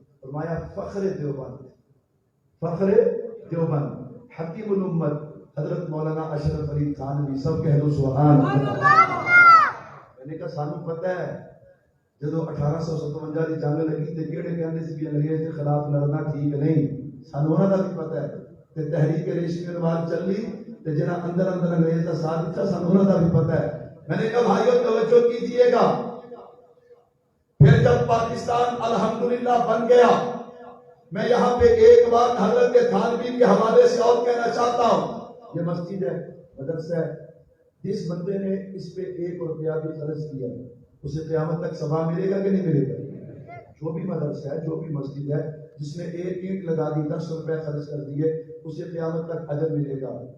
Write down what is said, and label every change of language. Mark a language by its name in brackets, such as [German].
[Urdu] فرمایا فخر دیوبند, فخر دیوبند, حکیم الامت حضرت مولانا اشرف علی تھانوی. سب کہہ دو سبحان اللہ. میں نے کہا [Punjabi] سانو پتہ ہے جدو 1857 کی جنگ لگی تے کیڑے کہندے سی کہ انگریز کے خلاف لڑنا ٹھیک نہیں, سانو انہاں دا بھی پتہ ہے. تے تحریک ریشمی رواج چلی تے جنہاں اندر انگریز کا ساتھ دتا سانو انہاں دا بھی پتہ ہے. [Urdu] میں نے کہا بھائیو توجہ کیجئے گا. پھر جب پاکستان الحمدللہ بن گیا, میں یہاں پہ ایک بات حضرت تھانوی کے حوالے سے اور کہنا چاہتا ہوں. یہ مسجد ہے, مدرسہ ہے, جس بندے نے اس پہ 1 روپیہ بھی خرچ کیا اسے قیامت تک ثواب ملے گا کہ نہیں ملے گا؟ جو بھی مدرسہ ہے, جو بھی مسجد ہے, جس نے 1 اینٹ لگا دی 10 روپے خرچ کر دیے, اسے قیامت تک اجر ملے گا.